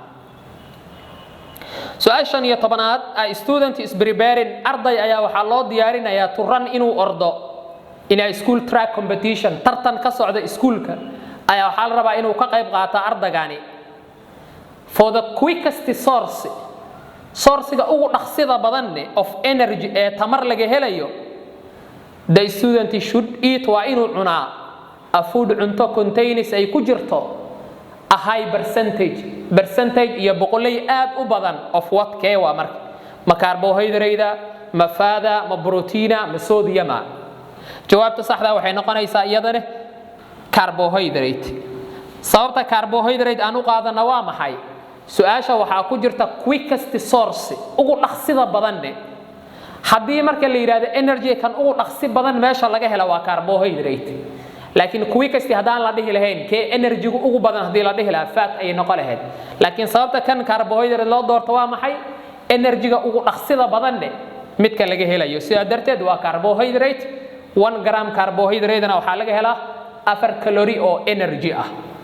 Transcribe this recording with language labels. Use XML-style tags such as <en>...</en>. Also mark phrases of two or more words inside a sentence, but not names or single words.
<so>su'aashan iyo tobanaad</so> <en>a student is preparing</en> <so>arday ayaa waxa loo diyaarinayaa turan inuu ordo ina</so> <en>school track competition</en> <so>tartan ka socda iskuulka ayaa waxa la rabaa inuu ka qayb qaato ardagani</so> <en>for the quickest source-ga</en> <so>ugu dhaqsida badan</so> <en>of energy</en> <so>ee tamar laga helayo</so> <en>the student should eat</en> <so>wa inuu cunaa</so> <en>a food</en> <so>cunto contains ay ku jirto</so> <en>a high percentage</en> <so>iyo boqolay aad u badan</so> <en>of what</en> <so>kee waa marka ma carbohydrate ma fada ma proteina ma sodium jawaabta saxda waxay noqonaysaa iyadana carbohydrate sababta carbohydrate aan u qaadana waa maxay su'aasha waxa ku jirta</so> <en>quickest source</en> <so>ugu dhaqsida badan haddii marka la yiraahdo energy kan ugu dhaqsi badan meesha laga helo waa carbohydrate laakiin quickest hadaan la dhihi lahayn kee energy ugu badan hadii la dhihi lahaa fat ay noqon lahayd laakiin sababta kan carbohydrate loo doorto waa maxay energy-ga ugu dhaqsida badan midka laga helayo sida darteed waa carbohydrate 1</so> <en>gram carbohydrate-na</en> <so>waxa laga helaa 4 calorie oo energy ah</so>